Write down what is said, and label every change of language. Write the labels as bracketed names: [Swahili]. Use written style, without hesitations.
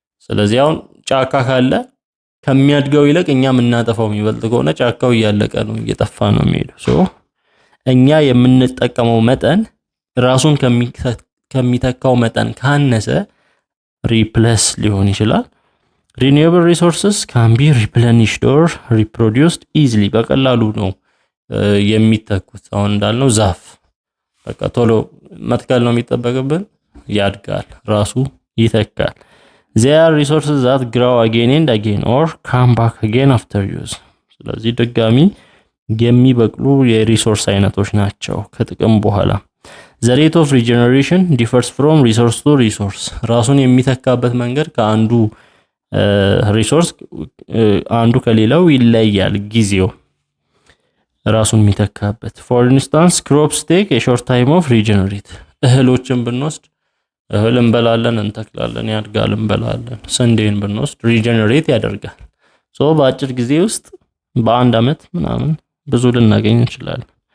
[Amharic] ስለዚህ አሁን ጫካ ካለ ከሚያድገው ይልቅ እኛ የምናጠፋው የሚበልጥ ከሆነ ጫካው እያለቀ ነው እየጠፋ ነው የሚሄደው ሶ እኛ የምንጠቀመው መጠን ራሱን ከሚተካው መጠን ካነሰ ሪፕሌስ ሊሆን ይችላል [English] renewable resources can be replenished or reproduced easily [Amharic] በቀላሉ ነው የሚተኩት አሁን እንዳልነው ዛፍ በቃ ቶሎ መትከል ነው የሚጠበቅብን ያድጋል ራሱ ይተካል [English] There are resources that grow again and again or come back again after use. [Amharic] ስለዚህ ድጋሚ የሚበቅሉ የሪሶርስ አይነቶች ናቸው ከጥቅም በኋላ [English] The rate of regeneration differs from resource to resource. [Amharic] ራሱን የሚተካበት መንገድ ከአንዱ ሪሶርስ አንዱ ከሌላው ይለያል ጊዜው ራሱን የሚተካበት [English] For instance, crops take a short time of regenerate. [Amharic] እህሎችን ብንወስድ እህል እንበላለን እንተክላለን ያድጋል እንበላለን ስንዴን ብንወስድ ሪጀነሬት ያደርጋል ሶ በአጭር ጊዜ ውስጥ በአንድ አመት ምናምን ብዙ ልናገኝ እንችላለን